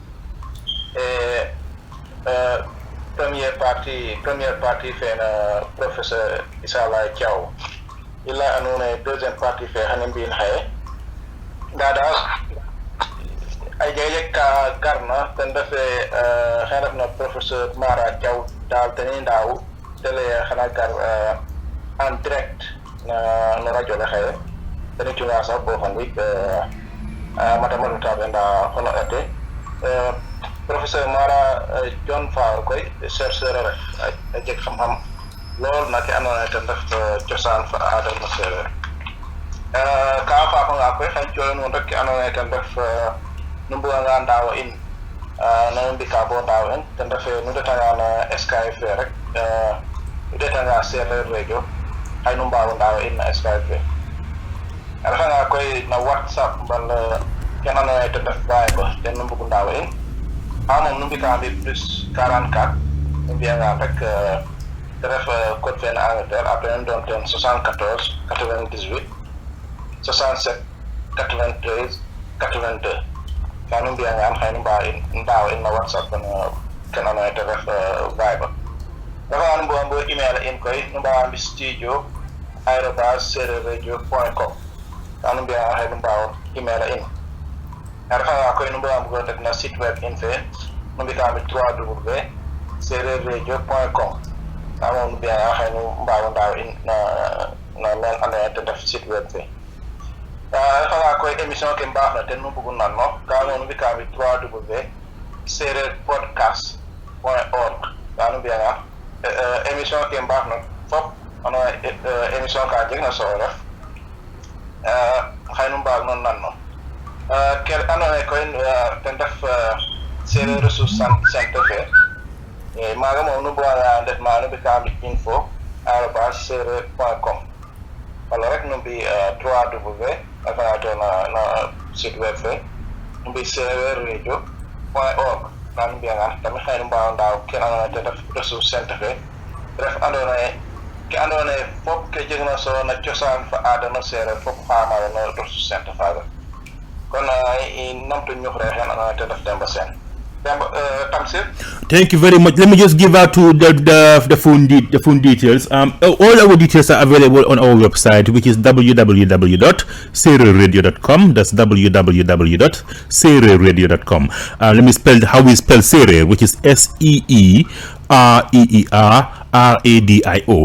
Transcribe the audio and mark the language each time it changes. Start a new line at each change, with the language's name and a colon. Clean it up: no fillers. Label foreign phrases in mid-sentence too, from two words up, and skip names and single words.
French: première partie
Serer: fena professeur Isala Thiaw ila anone
French: deuxième partie
Serer: fe xane mbiin xaye nda daal ay jege ka garna ten refe xene refna professeur Maara Jon daal teni ndaaw tele xana gar
French: en direct
Serer: no radio le xaye teni cunga sax bo fan wik matamadu tabe nda hono ete Professor Maara Jon Fall koy chercheur ref a jeg xam-xam lool na ke andoona yee ten ref cosaan fa aada no seereer ka faafanga koy xañ cooyo nuun rek ke andoona yee ten ref nu mbuganga ndaawa in nanu mbika bo ndaaw in ten refe nu ndetanga no Skype fe rek nu ndetanga Seereer Radio xay nu mbaago ndaawa in na Skype fe a refanga koy na WhatsApp mbal ken andoona yee ten ref Viber ten nu mbugu ndaawa in moom nu mbika mbi plus 44 nu mbiyangaan rek te ref code fe na Angleterre après nu doon ten 74 98 67 93 82 ka nu mbiyangaan xëy nu ndaaw in na WhatsApp ken andoona yee te ref Viber dafa nu mbuga mbo email in koy nu mbaawa mbi studio @seereerradio.com ka nu mbiyangaan xëy nu mbaaw email in refanga koy nu mbuga mbugo ndet na
French: site web
Serer: in fe nu mbika mbi www.seereerradio.com ka moom nu mbiyangaan xëy nu mbaago ndaaw in na men andoona yee te ref
French: site web
Serer: fe refanga koy émission ke mbaax na ten nu mbugu nan no ka moom nu mbika mbi www.seereerpodcast.org ka nu mbiyangaan émission ke mbaax na fop andoona yee émission ka jeg na solo ref xëy nu mbaag no nan no ke andoona yee koy ten ref Seereer Ressource Centre fe maaga moom nu mbuganga ndet ma nu mbika mbi info@seereer.com wala rek nu mbi www refanga to na
French: site web
Serer: fe nu mbi seereerradio.org ka nu mbiyangaan tamit xëy nu mbaago ndaaw ke andoona yee ten ref Ressource Centre fe ref andoona yee ke andoona yee fop ke jegna solo na cosaan fa aada no seereer fop xaamayo no Ressource Centre faaga kon i namtu ñuxre xen andoona yee ten ref Demba Sene Tamsier.
English: Thank you very much. Let me just give out to the phone details. All our details are available on our website, which is www.seereerradio.com. That's www.seereerradio.com. Let me spell how we spell Seereer, which is SEEREERRADIO.